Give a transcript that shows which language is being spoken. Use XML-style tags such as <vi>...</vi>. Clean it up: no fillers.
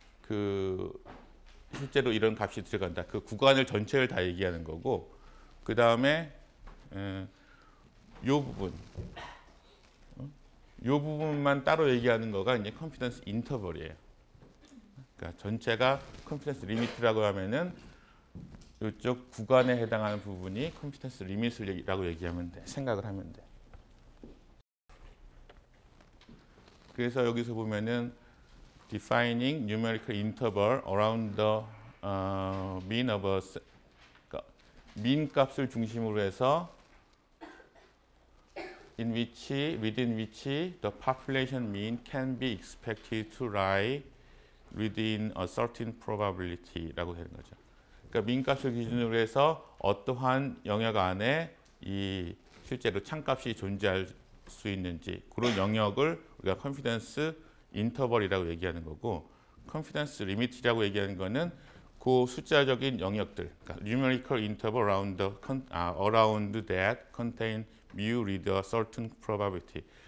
<ko>그 실제로 이런 값이 들어간다. 그 구간을 전체를 다 얘기하는 거고, 그 다음에 요 부분, 요 부분만 따로 얘기하는 거가 이제 컨피던스 인터벌이에요. 그러니까 전체가 컨피던스 리미트라고 하면은 이쪽 구간에 해당하는 부분이 컨피던스 리미트라고 얘기하면 돼. 생각을 하면 돼.</ko> <en>그래서 여기서 보면은 defining numerical interval around the mean of a</en> <ko>그러니까 mean 값을 중심으로 해서</ko> <en>within which the population mean can be expected to lie within a certain probability</en> <ko>라고 되는 거죠. 그러니까 mean 값을 기준으로 해서 어떠한 영역 안에 이 실제로 참값이 존재할 수 있는지 그런 영역을 우리가 컨피던스 인터벌이라고 얘기하는 거고, 컨피던스 리미트라고 얘기하는 거는 그 숫자적인 영역들, 그러니까</ko> <en>numerical interval around that contain mu with a certain probability.</en>